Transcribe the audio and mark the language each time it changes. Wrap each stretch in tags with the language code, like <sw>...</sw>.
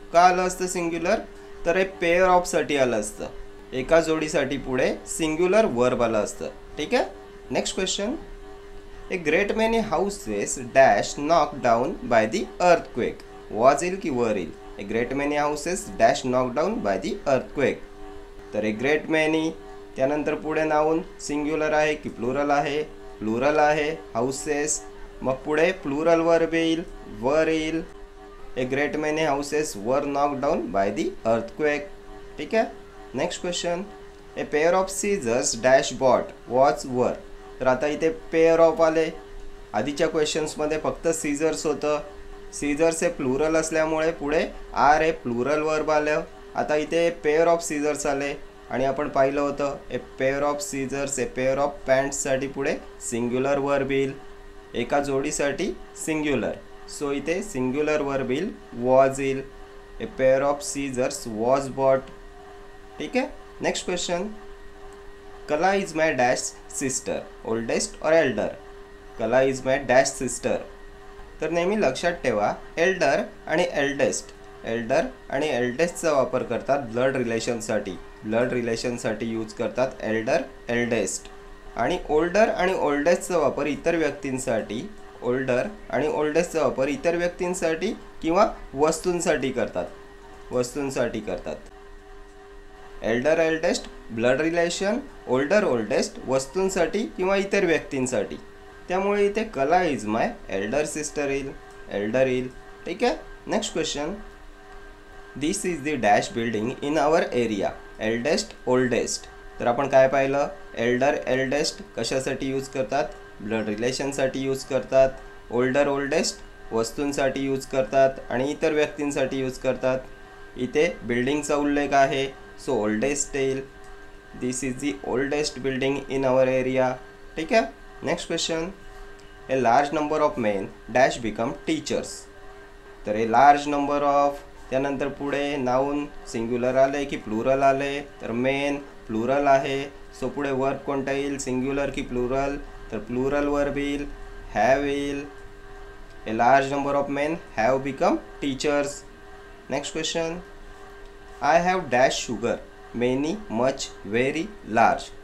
<mr>का आलं असतं सिंग्युलर? तर ए पेअर ऑफसाठी आलं असतं, एका जोडीसाठी पुढे सिंग्युलर वर्ब आलं असतं। ठीक आहे,</mr> <en>Next question, A great many houses dash knocked down by the earthquake.</en> <mr>Was येईल की वर येईल?</mr> <en>A great many houses dash knock down by the earthquake.</en> <mr>तर ए ग्रेट मेनी, त्यानंतर पुढे नाऊन सिंग्युलर आहे की प्लुरल आहे? प्लुरल आहे हाऊसेस. मग पुढे प्लुरल वर्ब येईल, वर येईल.</mr> <en>A great many houses were knock down by the earthquake.</en> <mr>ठीक आहे.</mr> <en>Next question, a pair of scissors dash bought was were.</en> <mr>तर आता इथे पेअर ऑफ आले. आधीच्या क्वेश्चन्समध्ये फक्त सीझर्स होतं. सीझर्स हे प्लुरल असल्यामुळे पुढे आर हे प्लुरल वर्ब आलं. आता इथे पेअर ऑफ सीझर्स आले आणि आपण पाहिलं होतं a pair of seizures, a pair of पॅन्ट्ससाठी पुढे सिंग्युलर वर्ब येईल, एका जोडीसाठी सिंग्युलर. सो इथे सिंग्युलर वर्ब येईल, वॉज येईल.</mr> <en>A pair of scissors was bought.</en> <mr>ठीक आहे.</mr> <en>Next question, Kala is my dash sister, oldest or elder. Kala is my dash sister.</en> <mr>तर नेहमी लक्षात ठेवा एल्डर आणि एल्डेस्ट, एल्डर आणि एल्डेस्टचा वापर करतात ब्लड रिलेशनसाठी. ब्लड रिलेशनसाठी यूज करतात एल्डर, एल्डेस्ट. आणि ओल्डर आणि ओल्डेस्टचा वापर इतर व्यक्तींसाठी, ओल्डर आणि ओल्डेस्टचा वापर इतर व्यक्तींसाठी किंवा वस्तूंसाठी करतात, वस्तूंसाठी करतात. Elder, eldest blood relation, older, oldest वस्तूंसाठी किंवा इतर व्यक्तींसाठी. त्यामुळे इथे</mr> <en>Kala is my elder sister</en> <mr>येईल, एल्डर येईल. ठीक आहे.</mr> <en>Next question, this is the dash building in our area, eldest, oldest.</en> <mr>तर आपण काय पाहिलं, एल्डर, एल्डेस्ट कशासाठी यूज करतात? ब्लड रिलेशनसाठी यूज करतात. ओल्डर, ओल्डेस्ट वस्तूंसाठी यूज करतात आणि इतर व्यक्तींसाठी यूज करतात. इथे बिल्डिंगचा उल्लेख आहे, सो ओल्डेस्ट येईल.</mr> <en>This is the oldest building in our area.</en> <mr>ठीक आहे.</mr> <en>Next question, a large number of men dash become teachers.</en> <mr>तर ए लार्ज नंबर ऑफ, त्यानंतर पुढे नाऊन सिंग्युलर आले की प्लुरल आले? तर मेन प्लुरल आहे, सो पुढे वर्ब कोणता येईल, सिंग्युलर की प्लुरल? तर प्लुरल वर्ब येईल, हॅव येईल.</mr> <en>A large number of men have become teachers. Next question, I have dash sugar, many, much, very, large.</en>